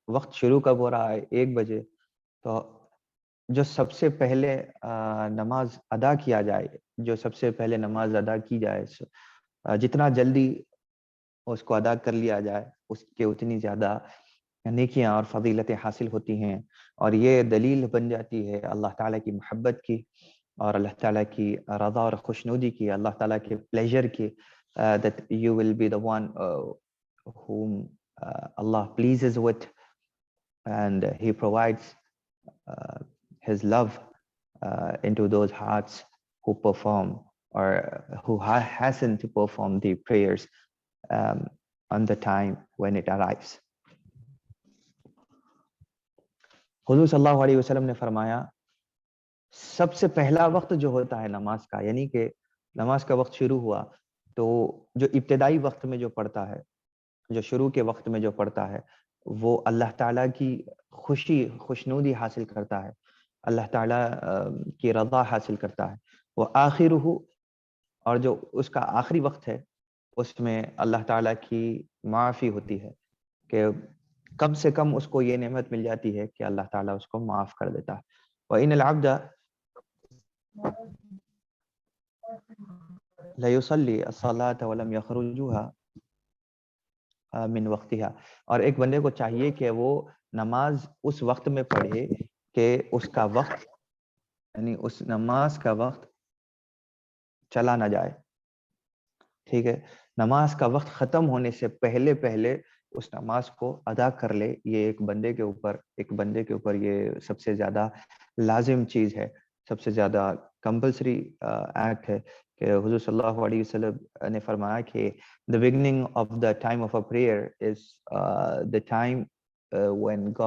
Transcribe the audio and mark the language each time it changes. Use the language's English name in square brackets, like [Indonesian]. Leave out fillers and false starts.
[Urdu] وقت شروع کب ہو رہا ہے؟ 1 بجے. تو جو سب سے پہلے نماز ادا کیا جائے، جو سب سے پہلے نماز ادا کی جائے، جتنا جلدی اس کو ادا کر لیا جائے اس کے اتنی زیادہ نیکیاں اور فضیلتیں حاصل ہوتی ہیں. اور یہ دلیل بن جاتی ہے اللہ تعالیٰ کی محبت کی اور اللہ تعالیٰ کی رضا اور خوشنودی کی، اللہ تعالیٰ کے پلیجر کی، [English] that you will be the one whom Allah pleases with and he provides his love into those hearts who perform or who hasten to perform the prayers on the time when it arrives. [Urdu] حضور صلی اللہ علیہ وسلم نے فرمایا سب سے پہلا وقت جو ہوتا ہے نماز کا، یعنی کہ نماز کا وقت شروع ہوا تو جو ابتدائی وقت میں جو پڑھتا ہے، جو شروع کے وقت میں جو پڑھتا ہے وہ اللہ تعالیٰ کی خوشنودی حاصل کرتا ہے، اللہ تعالیٰ کی رضا حاصل کرتا ہے. وہ آخر ہو، اور جو اس کا آخری وقت ہے اس میں اللہ تعالیٰ کی معافی ہوتی ہے کہ کم سے کم اس کو یہ نعمت مل جاتی ہے کہ اللہ تعالیٰ اس کو معاف کر دیتا ہے. [Arabic] وَإِنَّ الْعَبْدَ لَيُصَلِّي الصَّلَاةَ وَلَمْ يَخْرُجُوهَا من وقتها. [Urdu] اور ایک بندے کو چاہیے کہ وہ نماز اس وقت میں پڑھے کہ اس کا وقت یعنی اس نماز کا وقت چلا نہ جائے. ٹھیک ہے, نماز کا وقت ختم ہونے سے پہلے پہلے اس نماز کو ادا کر لے. یہ ایک بندے کے اوپر یہ سب سے زیادہ لازم چیز ہے, سب سے زیادہ کمپلسری ایکٹ ہے کہ حضور صلی اللہ علیہ وسلم نے فرمایا کہ [English] the beginning of the time of a prayer is the time when